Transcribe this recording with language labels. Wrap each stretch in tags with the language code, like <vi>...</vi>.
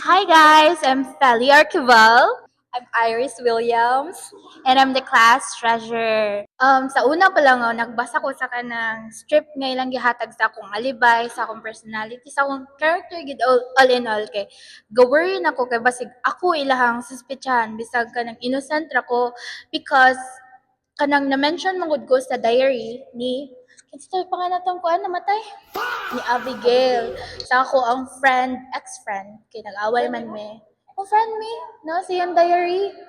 <en>Hi guys, I'm Feli Arquival. I'm Iris Williams. And I'm the class treasurer.</en> <ceb>Sa una pa lang, nagbasa ko sa kanang strip nga ilang gihatag sa akong alibay, sa akong personality, sa akong character, gid all in all. Kay, go-worry na ko, kay basig ako ilahang suspicion, bisag kanang innocent ra ko, because kanang na-mention mangud ko sa diary ni, kinsa pa nga natong kuan namatay? Ni Abigail. Sa ako ang friend, ex-friend, kay nag-away man me. Oh, friend me, no, siyang diary.</ceb>